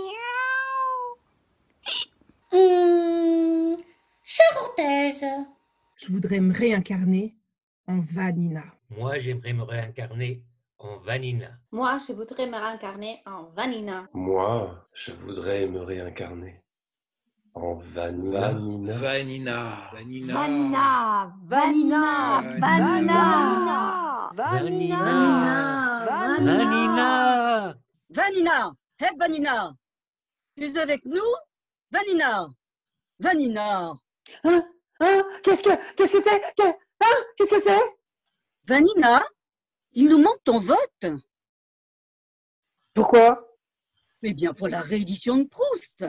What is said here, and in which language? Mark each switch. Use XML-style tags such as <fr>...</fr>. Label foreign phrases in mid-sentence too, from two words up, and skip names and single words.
<fr>Charentaise. Je voudrais me réincarner en Vanina. Moi, j'aimerais me réincarner en Vanina. Moi, je voudrais me réincarner en Vanina. Moi, je voudrais me réincarner en Vanina. Vanina. Vanina. Vanina. Vanina. Vanina. Vanina. Hey, Vanina. Tu es avec nous? Vanina. Vanina. Qu'est-ce que c'est? Qu'est-ce que c'est? Vanina, il nous manque ton vote. Pourquoi? Eh bien, pour la réédition de Proust.</fr>